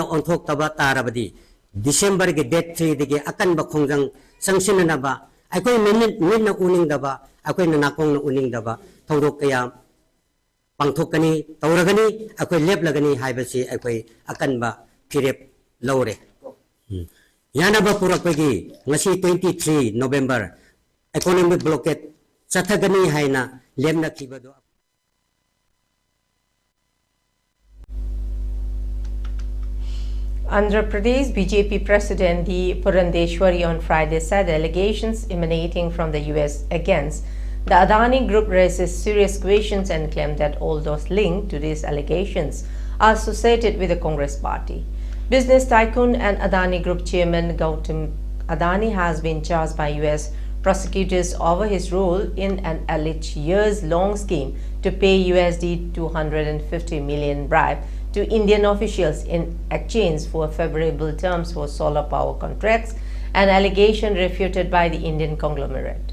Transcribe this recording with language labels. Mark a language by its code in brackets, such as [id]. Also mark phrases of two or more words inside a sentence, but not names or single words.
[mni] onthok taba tarabadi December ge date 3 dege akan ba khongjang sangsin na ba akoi min na uning da ba akoi na nakong na uning da ba thorok kaya pangthokani tauragani akoi leplagani hai basi akoi akan ba phirep lawre yana ba purak pagi ngasi 23 November [en] economic blockade [mni] chathagani haina lemna khibado. [en] Andhra Pradesh BJP President D. Purandeshwari on Friday said the allegations emanating from the US against the Adani Group raises serious questions and claimed that all those linked to these allegations are associated with the Congress party. Business tycoon and Adani Group chairman Gautam Adani has been charged by US prosecutors over his role in an alleged years-long scheme to pay USD 250 million bribe to Indian officials in exchange for favorable terms for solar power contracts, an allegation refuted by the Indian conglomerate.